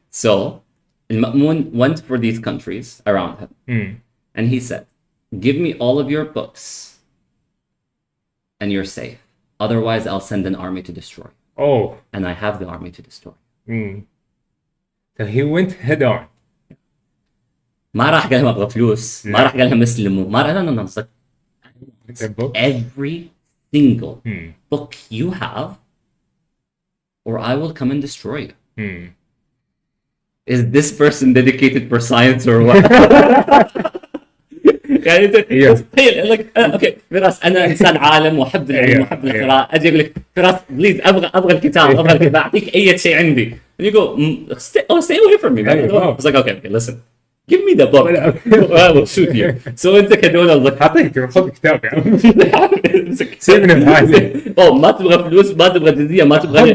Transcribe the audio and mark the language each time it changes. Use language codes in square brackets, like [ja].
[en] So المأمون went for these countries around him. And he said, give me all of your books and you're safe. Otherwise, I'll send an army to destroy you. Oh. And I have the army to destroy you. So he went head on. [ar] ما راح قال لهم ابغى فلوس، ما راح قال لهم اسلموا، ما راح no. [en] It's like, The book. every single book you have, or I will come and destroy you. Is this person dedicated for science or what? [ar] يعني انت تخيل لك اوكي فراس انا انسان عالم واحب العلم واحب القراءه، اجي اقول لك فراس بليز ابغى الكتاب اعطيك اي شيء عندي. [en] And you go stay away from me. I was like okay listen, give me the book. I will shoot you. [ar] So انت كدولة like اعطيك خذ كتاب يا عم. سيبني بحالي. ما تبغى فلوس، ما تبغى جزية، ما تبغى